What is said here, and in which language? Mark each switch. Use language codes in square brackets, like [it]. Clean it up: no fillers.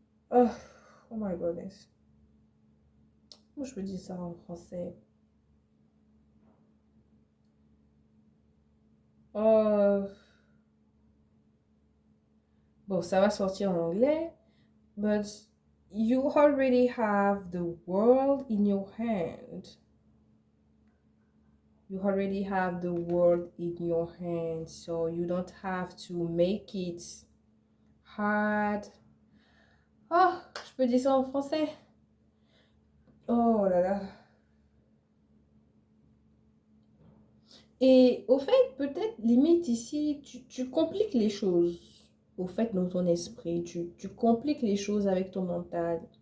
[en] oh, oh my goodness. [fr] Comment je peux dire ça en français? Euh, bon, ça va sortir en anglais. [en] But you already have the world in your hand. You already have the world in your hand. So you don't have to make it hard. [fr] Oh, je peux dire ça en français? Oh là là. Et au fait, peut-être, limite ici, tu compliques les choses. Au fait, dans ton esprit, tu compliques les choses avec ton mental.